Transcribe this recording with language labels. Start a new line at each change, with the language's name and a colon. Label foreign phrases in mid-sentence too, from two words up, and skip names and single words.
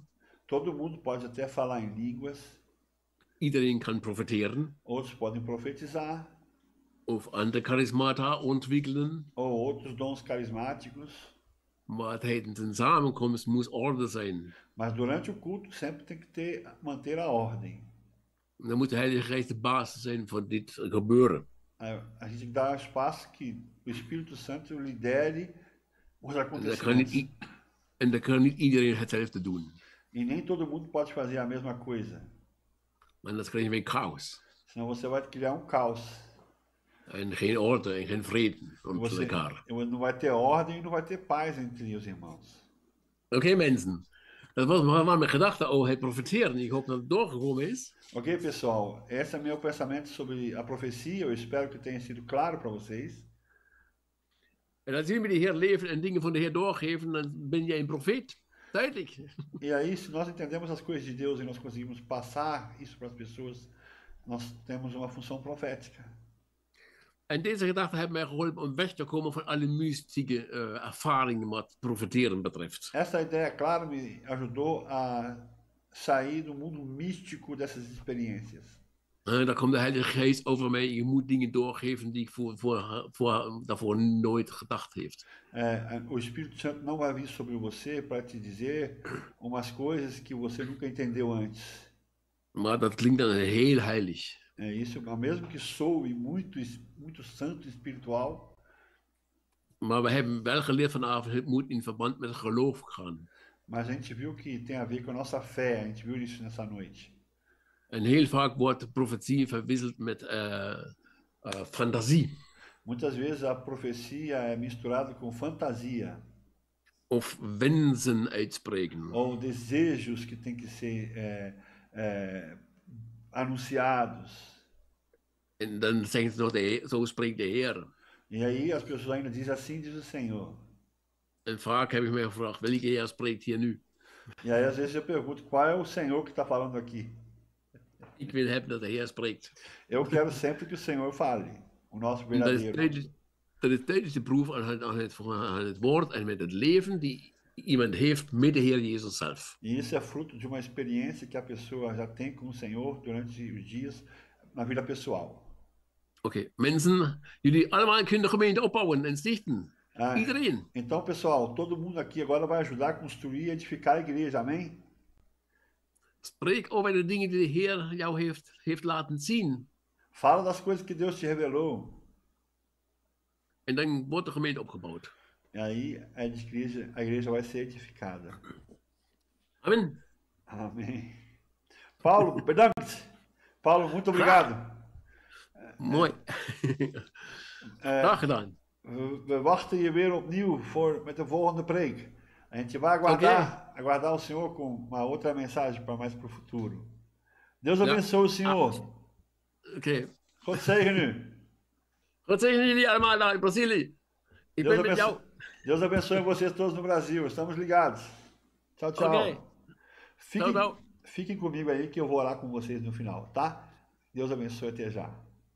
Portuguese: Todo mundo pode até falar em línguas.
Dutch: Iedereen kan profeteren.
Portuguese: Outros podem profetizar.
Dutch: Of andere charismata ontwikkelen.
Portuguese: Ou outros dons carismáticos.
Dutch: Maar tijdens een samenkomst moet orde zijn.
Portuguese: Mas durante o culto sempre tem que manter a ordem.
Dutch: Dan moet de Heilige Geest de basis zijn voor dit gebeuren.
Portuguese: A gente dá espaço que o Espírito Santo lidere os acontecimentos.
Dutch: En dan kan niet iedereen hetzelfde doen.
Portuguese: E nem todo mundo pode fazer a mesma coisa.
Dutch: Maar dan krijg je chaos.
Portuguese: Senão você vai criar caos.
Dutch: En geen orde en geen vrede onder elkaar.
Portuguese: Não vai ter ordem e não vai ter paz entre os irmãos.
Dutch: Oké, mensen. Dat was mijn gedachte over het profeteren. Ik hoop dat het doorgekomen is.
Portuguese: Ok, pessoal. Esse é meu pensamento sobre a profecia. Eu espero que tenha sido claro para vocês.
Dutch: En als jullie met de Heer leven en dingen van de Heer doorgeven, dan ben jij een profeet. Duidelijk.
Portuguese: E aí, se nós entendemos as coisas de Deus e nós conseguimos passar isso para as pessoas, nós temos uma função profética.
Dutch: En deze gedachten hebben mij geholpen om weg te komen van alle mystieke ervaringen wat profeteren betreft.
Portuguese: Essa ideia, claro, me ajudou a sair do mundo místico dessas experiências.
Dutch: Daar komt de Heilige Geest over mij. Je moet dingen doorgeven die ik daarvoor nooit gedacht heeft.
Portuguese: O Espírito Santo não vai vir sobre você para te dizer umas coisas que você nunca entendeu antes.
Dutch: Maar dat klinkt dan heel heilig.
Portuguese: Isso, mesmo que soe muito santo espiritual.
Dutch: Maar we hebben wel geleerd vanavond, het moet in verband met het geloof gaan.
Portuguese: Mas a gente viu que tem a ver com a nossa fé, a gente viu isso nessa noite.
Dutch: En heel vaak wordt profetie verwisseld met fantasie.
Portuguese: Muitas vezes a profecia é misturada com fantasia.
Dutch: Of wensen uitspreken.
Portuguese: Ou desejos que tem que ser anunciados.
Dutch: En dan zeggen ze nog, zo spreekt de Heer.
Portuguese: E aí as pessoas ainda dizem, assim diz o Senhor.
Dutch: En vaak heb ik me gevraagd, welke Heer spreekt hier nu?
Portuguese: E aí às vezes eu pergunto, qual é o Senhor que está falando aqui?
Dutch: Ik wil hebben dat de Heer spreekt.
Portuguese: Eu quero sempre que o Senhor fale, o nosso verdadeiro.
Dutch: Dat is tijdens de proef aan het woord en met het leven die iemand heeft met de Heer Jezus zelf. E isso é fruto de uma experiência que a pessoa já tem com o Senhor durante os dias na vida pessoal. Oké, mensen, jullie allemaal kunnen de gemeente opbouwen en stichten. Iedereen.
Portuguese: Então, pessoal, todo mundo aqui agora vai ajudar a construir e edificar a igreja, amém?
Dutch: Spreek over de dingen die de Heer jou heeft laten zien.
Portuguese: Fala das coisas que Deus te revelou.
Dutch: En dan wordt de gemeente opgebouwd.
Portuguese: E aí a igreja vai ser edificada.
Dutch: Amen.
Portuguese: Amém. Paulo, bedankt. Paulo, muito obrigado.
Dutch: Mooi. Graag gedaan. We wachten je weer opnieuw met de volgende preek.
Portuguese: A gente vai aguardar o Senhor com uma outra mensagem para mais para o futuro. Deus abençoe o Senhor.
Dutch: Oké. God zegen u. God zegen jullie allemaal daar in Brazilië. Ik ben met jou.
Portuguese: Deus abençoe vocês todos no Brasil. Estamos ligados. Tchau, tchau. Okay. Fiquem comigo aí que eu vou orar com vocês no final, tá? Deus abençoe, até já.